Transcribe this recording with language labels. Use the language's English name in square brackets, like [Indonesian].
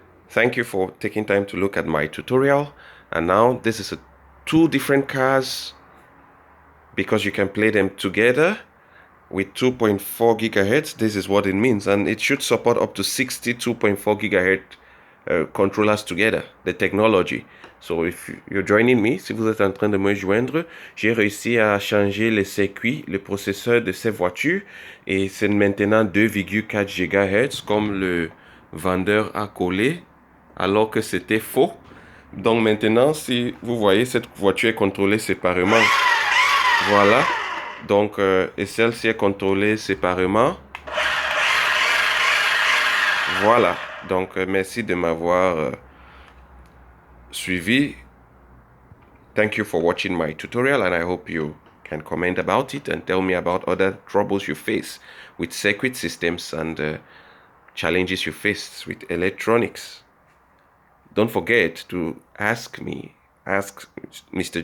[English] Thank you for taking time to look at my tutorial. And now this is two different cars, because you can play them together with 2.4 gigahertz. This is what it means, and it should support up to 62.4 gigahertz controllers together, the technology. So if you're joining me, [French] si vous êtes en train de me joindre, j'ai réussi à changer le circuit, le processeur de ces voitures, et c'est maintenant 2,4 GHz comme le vendeur a collé, alors que c'était faux. Donc maintenant, si vous voyez, cette voiture est contrôlée séparément. Voilà. Donc, et celle-ci est contrôlée séparément. Voilà. Donc, merci de m'avoir suivi. [English] Thank you for watching my tutorial, and I hope you can comment about it and tell me about other troubles you face with circuit systems and challenges you face with electronics. Don't forget to ask Mr.